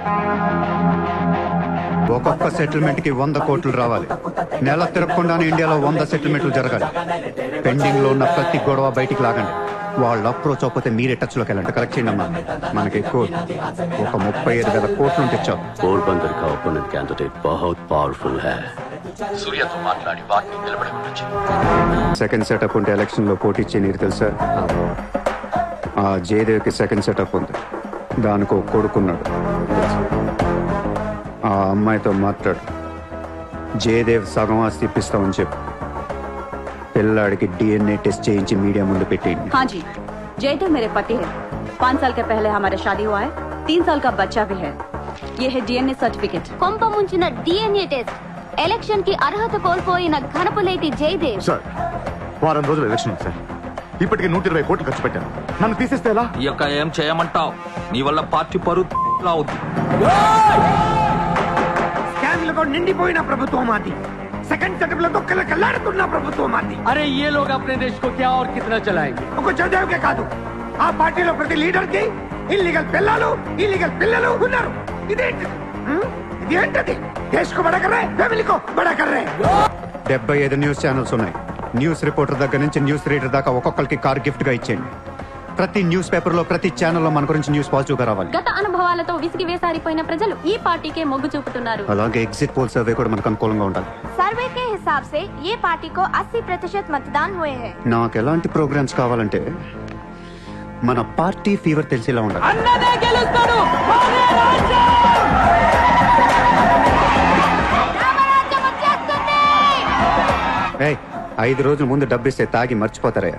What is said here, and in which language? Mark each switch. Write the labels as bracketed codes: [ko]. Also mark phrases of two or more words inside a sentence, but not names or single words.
[te] ఒక్కొక్క సెటిల్మెంట్ కి 100 కోట్లు రావాలి. నెల తిరగకుండానే ఇండియాలో 100 సెటిల్మెంట్లు జరగాలి. పెండింగ్ లో ఉన్న ప్రతి గొడవ బయటికి లాగండి. వాళ్ళు అప్రోచ్ అవ్వకపోతే మీరే టచ్ లోకి వెళ్ళండి. కరెక్ట్ చేయండి అమ్మా. మనకి ఎక్కువ ఒక 35,000 కోట్లు ఉంటే చాలు. [hi] పోర్బందర్ का ओपोनेंट कैंडिडेट बहुत पावरफुल है. [te] సూర్యతో మాట్లాడి వాటిని నిలబడవచ్చు. సెకండ్ సెటప్ ఉంటే ఎలక్షన్ లో పోటీ చేయనీరు తెలుసా? ఆ జయదేవ్కి సెకండ్ సెటప్ ఉంది. దానికి ఒక కొడుకున్నాడు. ఆ అమ్మాయితో మాట్లాడు. జయదేవ్ సగం ఆస్తి ఇప్పిస్తామని చెప్పు. పిల్లాడికి DNA टेस्ट చేయించి మీడియా ముందు పెట్టేయండి. [hi] हाँ जी, जयदेव मेरे पति है. 5 साल के पहले हमारा शादी हुआ है. 3 साल का बच्चा भी है. ये है DNA सर्टिफिकेट. [te] కొంప ముంచిన DNA టెస్ట్. ఎలక్షన్ కి అర్హత కోల్పోయిన ఘనపులేటి జయదేవ్. సార్, వారం రోజులు ఎలక్షన్ ఉంది సార్. ఇప్పటికి 120 కోట్లు ఖర్చు పెట్టాను. నన్ను తీసేస్తే ఎలా? ఈ యొక్క ఏం చేయమంటావు? నీ వల్ల పార్టీ పరువు అవుతుంది. స్కామ్లతో నిండిపోయిన ప్రభుత్వం మాది. సెకండ్ సెటప్ లో కళ్ళకల్లాడుతున్న ప్రభుత్వం మాది. [hi] अरे ये लोग अपने देश को क्या और कितना चलाएंगे? [te] ఒక జయదేవ్కే కాదు, ఆ పార్టీలో ప్రతి లీడర్ కి ఇల్లీగల్ పిల్లలు, ఇల్లీగల్ పిల్లలు ఉన్నారు. ఇదేంటది? [hi] देश को बड़ा कर रहे, फ़ैमिली को बड़ा कर रहे. [te] 75 న్యూస్ ఛానల్స్ ఉన్నాయి. న్యూస్ రిపోర్టర్ దగ్గర నుంచి న్యూస్ రీడర్ దాకా ఒక్కొక్కరికి కార్ గిఫ్ట్ గా ఇచ్చేయండి. ప్రతి న్యూస్ పేపర్ లో, ప్రతి ఛానల్లో మన గురించి న్యూస్ పాజిటివ్ గా రావాలి. గత అనుభవాలతో విసిగి వేసారిపోయిన ప్రజలు ఈ పార్టీకే మొగ్గు చూపుతున్నారు. అలాగే ఎగ్జిట్ పోల్ సర్వే కూడా మనకు అనుకూలంగా ఉండాలి. [hi] सर्वे के हिसाब से ये पार्टी को 80% मतदान हुए हैं. [te] నాకు ఎలాంటి ప్రోగ్రామ్స్ కావాలంటే మన పార్టీ ఫీవర్ తెలిసేలా ఉండాలి. అన్నదే గెలుస్తాడు. మాదే రాజ్యం. రామరాజ్యం వచ్చేస్తుంది. 5 రోజుల ముందు డబ్బిస్తే తాగి మర్చిపోతారయ్యా.